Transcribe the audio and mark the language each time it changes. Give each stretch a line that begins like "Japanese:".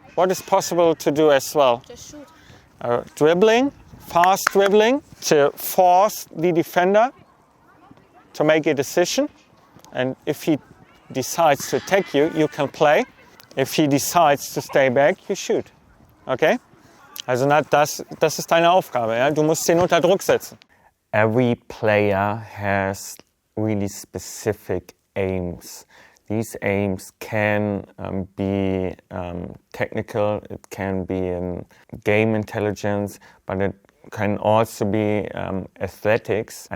English: What is possible to do as well? Just shoot. Dribbling, fast dribbling to force the defender to make a decision. And if he decides to attack you, you can play. If he decides to stay back, you shoot. Okay?
German: Also das ist deine Aufgabe. Ja? Du musst ihn unter Druck setzen.
English: Every player has really specific aims. These aims can be technical, it can be in game intelligence, but it can also be athletics.